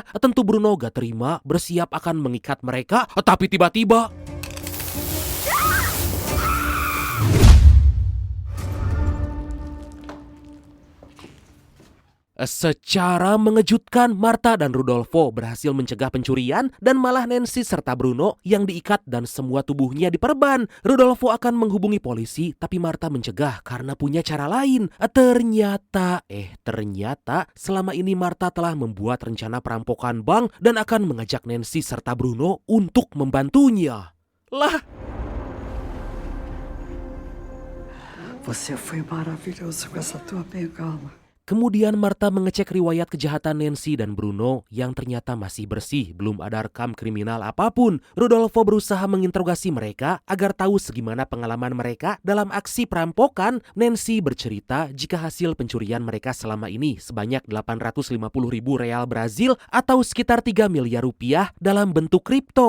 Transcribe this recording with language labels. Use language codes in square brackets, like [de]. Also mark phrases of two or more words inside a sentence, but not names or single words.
[id] Tentu Bruno gak terima, bersiap akan mengikat mereka, tapi tiba-tiba secara mengejutkan, Marta dan Rudolfo berhasil mencegah pencurian dan malah Nancy serta Bruno yang diikat dan semua tubuhnya diperban. Rudolfo akan menghubungi polisi tapi Marta mencegah karena punya cara lain. Ternyata selama ini Marta telah membuat rencana perampokan bank dan akan mengajak Nancy serta Bruno untuk membantunya. Lah, [pt] você foi maravilhoso com essa tua bengala. [id] Kemudian Marta mengecek riwayat kejahatan Nancy dan Bruno yang ternyata masih bersih, belum ada rekam kriminal apapun. Rudolfo berusaha menginterogasi mereka agar tahu segimana pengalaman mereka dalam aksi perampokan. Nancy bercerita jika hasil pencurian mereka selama ini sebanyak 850.000 real Brazil atau sekitar 3 miliar rupiah dalam bentuk kripto.